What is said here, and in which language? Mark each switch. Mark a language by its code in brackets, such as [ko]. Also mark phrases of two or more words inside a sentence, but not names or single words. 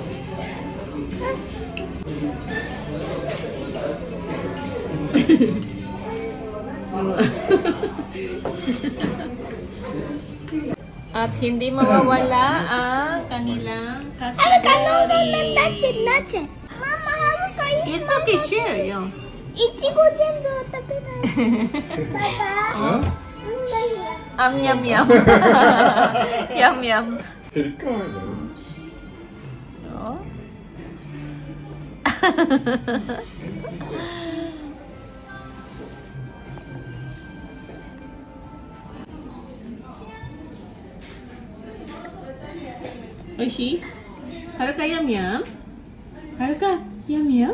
[tl] At hindi mawawala ang kanilang category. Natchet. Mama, Haruka, [en] It's okay, share. Yo. [ja] いちご全部食べない. Papa. Yum yum. Yum yum. ヘリカーだよ。 Oh. Oishi? [en] Haruka yum yum? Haruka yum yum?